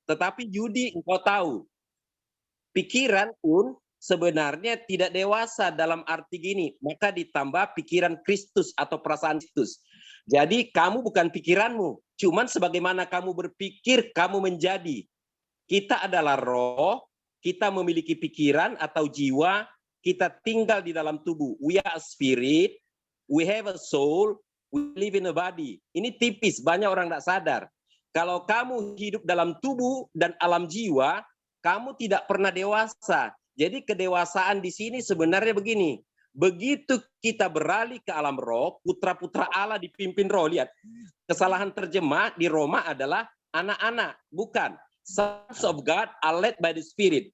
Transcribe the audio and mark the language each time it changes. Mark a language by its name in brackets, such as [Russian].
[Indonesian] Tetapi Yudi, engkau tahu, pikiran pun sebenarnya tidak dewasa dalam arti gini. Maka ditambah pikiran Kristus atau perasaan Kristus. Jadi kamu bukan pikiranmu. Cuman sebagaimana kamu berpikir, kamu menjadi. Kita adalah roh, kita memiliki pikiran atau jiwa, kita tinggal di dalam tubuh. [English] We are a spirit, we have a soul, we live in a body. [Indonesian] Ini tipis, banyak orang tidak sadar. Kalau kamu hidup dalam tubuh dan alam jiwa, kamu tidak pernah dewasa. Jadi kedewasaan di sini sebenarnya begini. Begitu kita beralih ke alam roh, putra-putra Allah dipimpin roh. Lihat, kesalahan terjemah di Roma adalah anak-anak, bukan. [English] Sons of God are led by the Spirit.